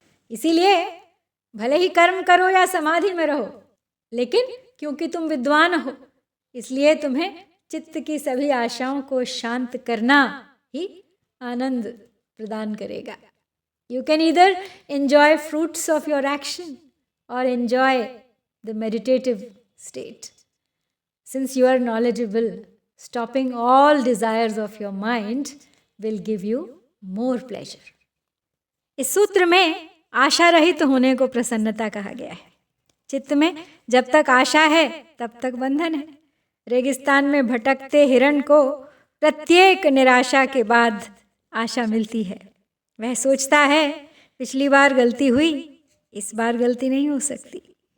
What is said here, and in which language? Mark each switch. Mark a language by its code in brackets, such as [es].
[hi] इसीलिए भले ही कर्म करो या समाधि में रहो, लेकिन क्योंकि तुम विद्वान हो इसलिए तुम्हें चित्त की सभी आशाओं को शांत करना ही आनंद प्रदान करेगा। [en] You can either enjoy fruits of your action और enjoy the meditative state. Since you are knowledgeable, stopping all desires of your mind will give you more pleasure. [hi] इस सूत्र में आशा रहित होने को प्रसन्नता कहा गया है। चित्त में जब तक आशा है तब तक बंधन है। रेगिस्तान में भटकते हिरण को प्रत्येक निराशा के बाद आशा मिलती है। वह सोचता है पिछली बार गलती हुई, इस बार गलती नहीं हो सकती।